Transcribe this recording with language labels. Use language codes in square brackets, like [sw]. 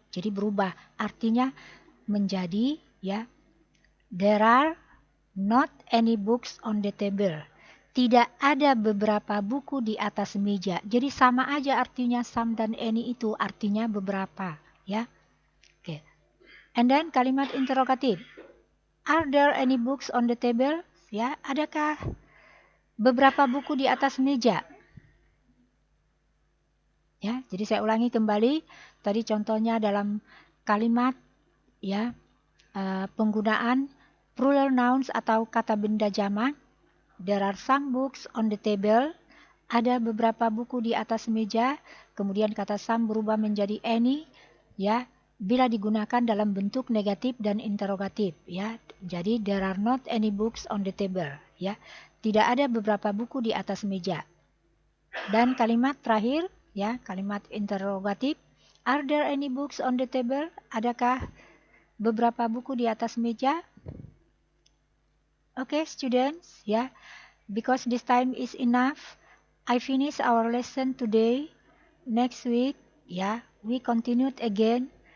[id] Jadi berubah artinya menjadi ya [en] there are not any books on the table. [id] Tidak ada beberapa buku di atas meja. Jadi sama aja artinya some dan any itu artinya beberapa ya. Oke. [en] And then [id] kalimat interrogatif. [en] Are there any books on the table? [id] Ya, adakah beberapa buku di atas meja? Ya, jadi saya ulangi kembali. Tadi contohnya dalam kalimat ya penggunaan plural nouns atau kata benda jamak. [en] There are some books on the table. [id] Ada beberapa buku di atas meja. Kemudian kata some berubah menjadi any ya bila digunakan dalam bentuk negatif dan interrogatif ya. [en] Jadi there are not any books on the table ya. [id] Tidak ada beberapa buku di atas meja. Dan kalimat terakhir ya, kalimat interrogatif. [en] Are there any books on the table? [id] Adakah beberapa buku di atas meja? [en] Okay, students, yeah, because this time is enough. I finish our lesson today. Next week, yeah, we continued again.